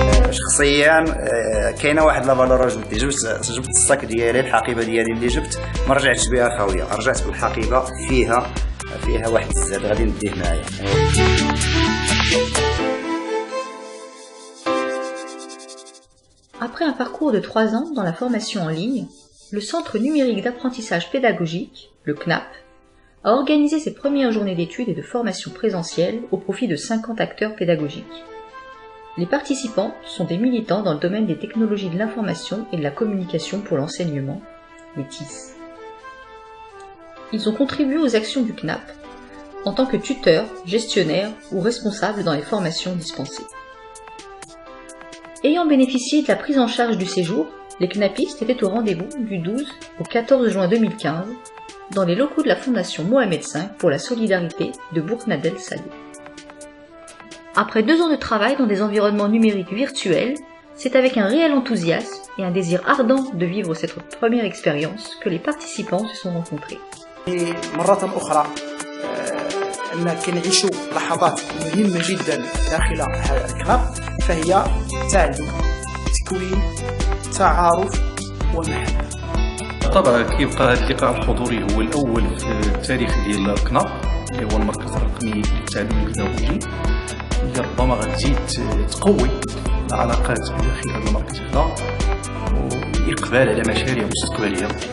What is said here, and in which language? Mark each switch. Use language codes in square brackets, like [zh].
[ar] شخصيا كاينه واحد لا فالور اجوتي. جبت الصاك ديالي الحقيبه ديالي اللي جبت ما رجعتش بها خاويه، رجعت بالحقيبه فيها واحد الزاد غادي نديه معايا. [fr] Après un parcours de 3 ans dans la formation en ligne, le Centre numérique d'apprentissage pédagogique, le CNAP, a organisé ses premières journées d'études et de formation présentielle au profit de 50 acteurs pédagogiques. Les participants sont des militants dans le domaine des technologies de l'information et de la communication pour l'enseignement, les TIS. Ils ont contribué aux actions du CNAP en tant que tuteurs, gestionnaires ou responsables dans les formations dispensées. Ayant bénéficié de la prise en charge du séjour, les CNAPistes étaient au rendez-vous du 12 au 14 juin 2015 dans les locaux de la Fondation Mohamed V pour la solidarité de Bourg-Nadel Salé. Après 2 ans de travail dans des environnements numériques virtuels, c'est avec un réel enthousiasme et un désir ardent de vivre cette première expérience que les participants se sont rencontrés. [ar] مرة أخرى أن كنعيشوا لحظات مهمة جدا داخل الكناب فهي تعلم، تكوين، تعارف ومحبة. طبعا كيبقى هذا اللقاء الحضوري هو الأول في التاريخ ديال الكناب اللي هو المركز الرقمي للتعليم البيداغوجي اللي ربما غتزيد تقوي العلاقات بداخل هذا المركز هذا والإقبال على مشاريع مستقبلية.